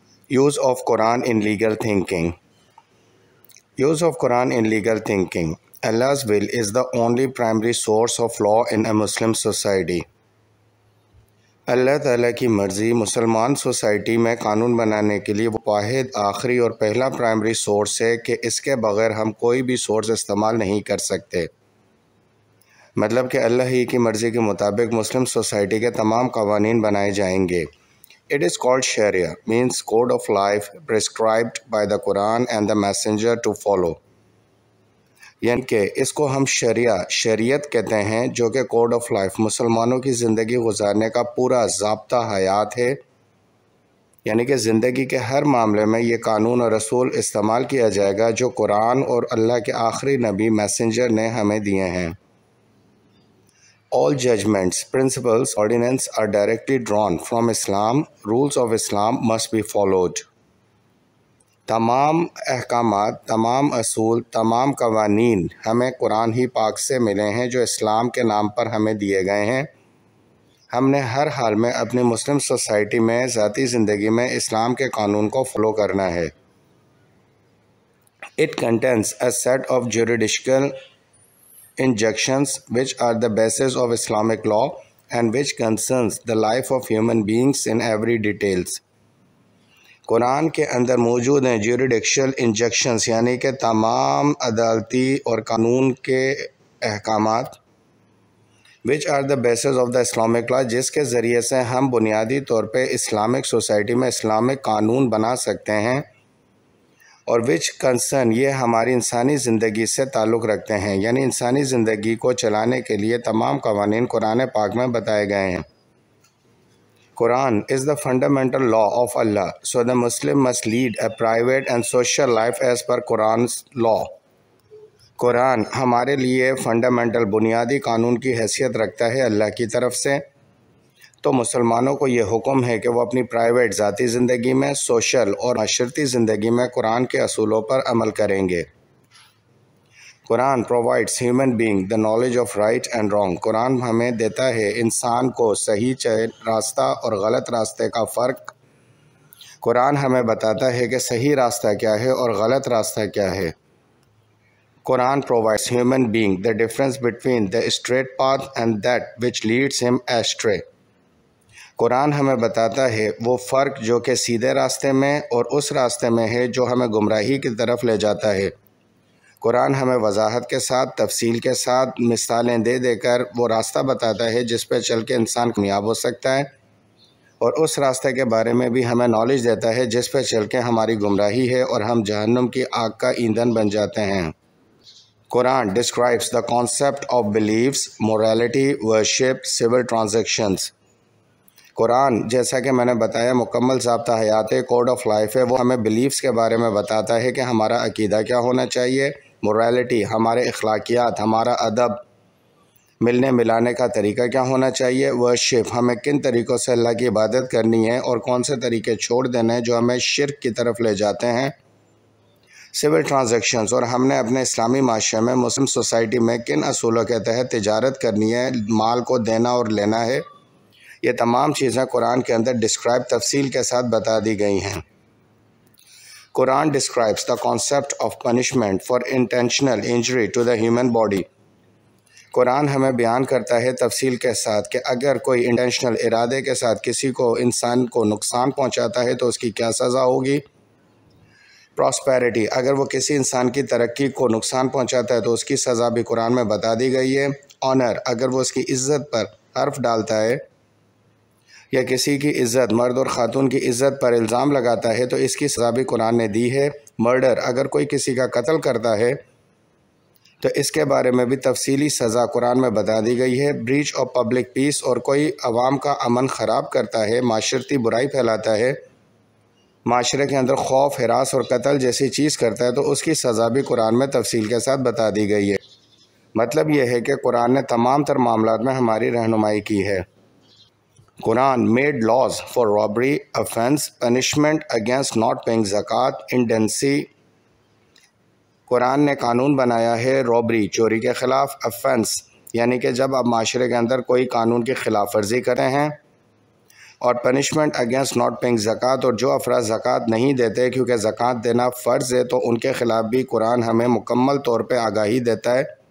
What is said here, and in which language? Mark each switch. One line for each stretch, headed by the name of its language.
English: Use of Quran in legal thinking. Use of Quran in legal thinking. Allah's will is the only primary source of law in a Muslim society.
Urdu: اللہ تعالیٰ کی مرضی مسلمان society میں قانون بنانے کے لیے وہ واحد آخری اور پہلا پرائمری سورس ہے کہ اس کے بغیر ہم کوئی بھی سورس استعمال نہیں کر سکتے. مطلب کہ اللہ ہی کی مرضی کے مطابق مسلم سوسائٹی کے تمام قوانین بنائے جائیں گے.
English: It is called Sharia, means code of life prescribed by the Quran and the messenger to follow.
Urdu: یعنی کہ اس کو ہم شریعت کہتے ہیں، جو کہ
English: code of life
Urdu: مسلمانوں کی زندگی گزارنے کا پورا ضابطہ حیات ہے. یعنی کہ زندگی کے ہر معاملے میں یہ قانون اور رسول استعمال کیا جائے گا جو قرآن اور اللہ کے آخری نبی میسنجر نے ہمیں دیے ہیں.
English: All judgments, principles, ordinances are directly drawn from Islam. Rules of Islam must be followed.
Urdu: تمام احکامات، تمام اصول، تمام قوانین ہمیں قرآن ہی پاک سے ملے ہیں جو اسلام کے نام پر ہمیں دیے گئے ہیں. ہم نے ہر حال میں اپنی مسلم سوسائٹی میں ذاتی زندگی میں اسلام کے قانون کو فالو کرنا ہے.
English: It contains a set of juridical injunctions which are the basis of Islamic law and which concerns the life of human beings in every details.
Urdu: قرآن کے اندر موجود ہیں جیوریڈکشل انجیکشنز، یعنی کہ تمام عدالتی اور قانون کے احکامات
English: which are the basis of the Islamic law،
Urdu: جس کے ذریعے سے ہم بنیادی طور پہ اسلامک سوسائٹی میں اسلامک قانون بنا سکتے ہیں، اور
English: which concern
Urdu: یہ ہماری انسانی زندگی سے تعلق رکھتے ہیں. یعنی انسانی زندگی کو چلانے کے لیے تمام قوانین قرآن پاک میں بتائے گئے ہیں.
English: Quran is the fundamental law of Allah, so the Muslim must lead a private and social life as per Quran's law.
Urdu: قرآن ہمارے لیے فنڈامنٹل بنیادی قانون کی حیثیت رکھتا ہے اللہ کی طرف سے، تو مسلمانوں کو یہ حکم ہے کہ وہ اپنی پرائیویٹ ذاتی زندگی میں، سوشل اور معاشرتی زندگی میں قرآن کے اصولوں پر عمل کریں گے.
English: Quran provides human being the knowledge of right and wrong.
Urdu: قرآن ہمیں دیتا ہے انسان کو صحیح راستہ اور غلط راستے کا فرق. قرآن ہمیں بتاتا ہے کہ صحیح راستہ کیا ہے اور غلط راستہ کیا ہے.
English: Quran provides human being the difference between the straight path and that which leads him astray.
Urdu: قرآن ہمیں بتاتا ہے وہ فرق جو کہ سیدھے راستے میں اور اس راستے میں ہے جو ہمیں گمراہی کی طرف لے جاتا ہے. قرآن ہمیں وضاحت کے ساتھ، تفصیل کے ساتھ، مثالیں دے دے کر وہ راستہ بتاتا ہے جس پہ چل کے انسان کامیاب ہو سکتا ہے، اور اس راستے کے بارے میں بھی ہمیں نالج دیتا ہے جس پہ چل کے ہماری گمراہی ہے اور ہم جہنم کی آگ کا ایندھن بن جاتے ہیں.
English: Quran describes the concept of beliefs, morality, worship, civil transactions.
Urdu: قرآن جیسا کہ میں نے بتایا مکمل ضابطہ حیات ہے،
English: code of life
Urdu: ہے. وہ ہمیں بلیفز کے بارے میں بتاتا ہے کہ ہمارا عقیدہ کیا ہونا چاہیے، مورالٹی ہمارے اخلاقیات، ہمارا ادب، ملنے ملانے کا طریقہ کیا ہونا چاہیے، ورشپ ہمیں کن طریقوں سے اللہ کی عبادت کرنی ہے اور کون سے طریقے چھوڑ دینے ہیں جو ہمیں شرک کی طرف لے جاتے ہیں، سول ٹرانزیکشنز اور ہم نے اپنے اسلامی معاشرے میں مسلم سوسائٹی میں کن اصولوں کے تحت تجارت کرنی ہے، مال کو دینا اور لینا ہے. یہ تمام چیزیں قرآن کے اندر ڈسکرائب تفصیل کے ساتھ بتا دی گئی ہیں.
English: Quran describes the concept of punishment for intentional injury to the human body.
Urdu: قرآن ہمیں بیان کرتا ہے تفصیل کے ساتھ کہ اگر کوئی انٹینشنل ارادے کے ساتھ کسی کو انسان کو نقصان پہنچاتا ہے تو اس کی کیا سزا ہوگی. پراسپیرٹی اگر وہ کسی انسان کی ترقی کو نقصان پہنچاتا ہے تو اس کی سزا بھی قرآن میں بتا دی گئی ہے. آنر اگر وہ اس کی عزت پر حرف ڈالتا ہے یا کسی کی عزت، مرد اور خاتون کی عزت پر الزام لگاتا ہے تو اس کی سزا بھی قرآن نے دی ہے. مرڈر اگر کوئی کسی کا قتل کرتا ہے تو اس کے بارے میں بھی تفصیلی سزا قرآن میں بتا دی گئی ہے.
English: breach of public peace
Urdu: اور کوئی عوام کا امن خراب کرتا ہے، معاشرتی برائی پھیلاتا ہے، معاشرے کے اندر خوف، ہراس اور قتل جیسی چیز کرتا ہے تو اس کی سزا بھی قرآن میں تفصیل کے ساتھ بتا دی گئی ہے. مطلب یہ ہے کہ قرآن نے تمام تر معاملات میں ہماری رہنمائی کی ہے.
English: Quran made laws for robbery, offense, punishment against not paying zakat, indecency.
Urdu: قرآن نے قانون بنایا ہے رابری، چوری کے خلاف، offense یعنی کہ جب آپ معاشرے کے اندر کوئی قانون کی خلاف ورزی کرتے ہیں، اور
English: punishment against not paying
Urdu: زکوٰۃ، اور جو افراد زکوٰۃ نہیں دیتے کیونکہ زکوٰۃ دینا فرض ہے، تو ان کے خلاف بھی قرآن ہمیں مکمل طور پہ آگاہی دیتا ہے